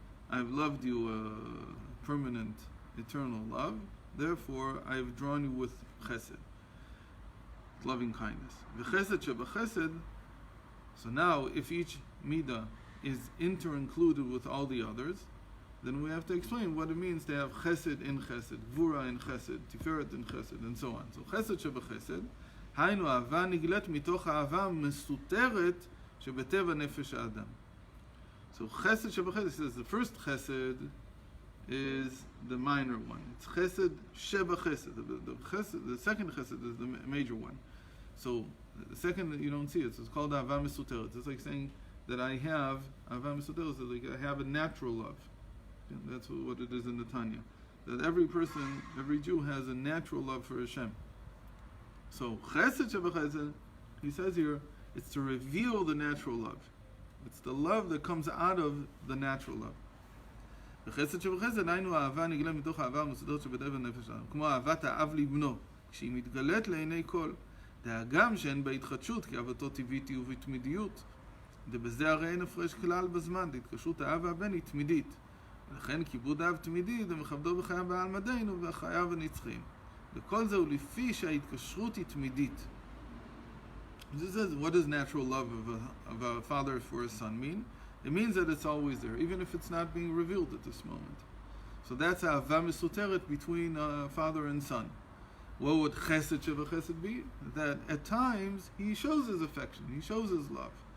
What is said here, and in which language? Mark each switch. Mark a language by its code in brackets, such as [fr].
[en] I've loved you permanent, eternal love, therefore I've drawn you with chesed, loving kindness. So now, if each midah is inter-included with all the others, then we have to explain what it means to have chesed in chesed, gvura in chesed, tiferet in chesed, and so on. So chesed shebechesed [he] היינו, אהבה נגלית מתוך האהבה המסותרת שבטבע נפש האדם. [en] So chesed shebachesed says the first chesed is the minor one. It's chesed shebachesed. The second chesed is the major one. So the second you don't see it. So it's called ahavah mesuteret. It's like saying that I have ahavah mesuteret. So like I have a natural love. And that's what it is in the Tanya. That every person, every Jew has a natural love for Hashem. So chesed shebachesed, he says here, it's to reveal the natural love. It's the love that comes out of the natural love. [he] וחסד שבחסד היינו האהבה נגלה מתוך האהבה המסודרת שבטבע נפש האדם. כמו אהבת האב לבנו, כשהיא מתגלית לעיני כל. דאגם שאין בה התחדשות, כי אהבתו טבעית היא ובתמידיות. ובזה הרי אין הפרש כלל בזמן, התקשרות האב והבן היא תמידית. ולכן כיבוד האב תמידי, דמכבדו בחייו בעלמדנו ובחייו הנצחיים. וכל זה הוא לפי שההתקשרות היא תמידית. [en] This says, what does natural love of a father for a son mean? It means that it's always there, even if it's not being revealed at this moment. So that's ahavah mesuteret between father and son. What would chesed shebachesed be? That at times he shows his affection, he shows his love.